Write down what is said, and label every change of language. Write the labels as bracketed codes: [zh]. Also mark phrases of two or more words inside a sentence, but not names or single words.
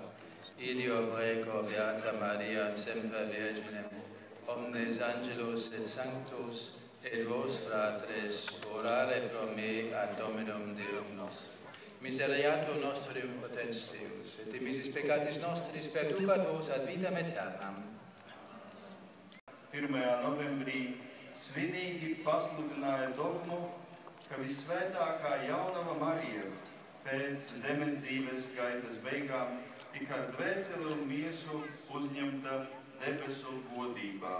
[la] Ideo prego, Beata Maria, semper Virgine, omnes angelos et sanctos, et vos, fratres, orare pro me ad Dominum Deum nostrum. Miseriatur nostrum potens Deus, et dimissis peccatis nostris perducat vos ad vitam aeternam. [lv] 1. novembrī svinīgi pasludināja dogmu, ka visvētākā jaunava Marija pēc zemes dzīves gaitas beigām tika ar dvēseli un miesu uzņemta debesu godībā.